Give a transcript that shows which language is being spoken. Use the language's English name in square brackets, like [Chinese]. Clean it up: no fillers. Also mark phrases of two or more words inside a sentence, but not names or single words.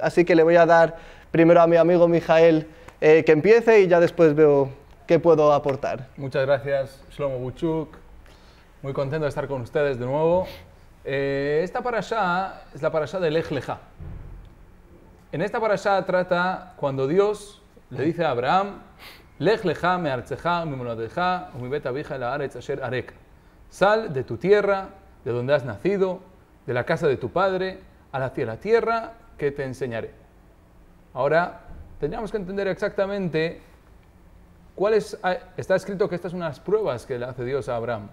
[Spanish] Así que le voy a dar primero a mi amigo Mijael que empiece y ya después veo qué puedo aportar. Muchas gracias, Shlomo Buchuk. Muy contento de estar con ustedes de nuevo. Esta Parashá es la Parashá de Lech Lechá. En esta Parashá trata cuando Dios le dice a Abraham: [Hebrew] לך לך מארצך וממולדתך ומבית אביך לארץ אשר אראך. [Spanish] Sal de tu tierra, de donde has nacido, de la casa de tu padre, hacia la tierra que te enseñaré. Ahora, tendríamos que entender exactamente cuál es. Está escrito que estas son unas pruebas que le hace Dios a Abraham.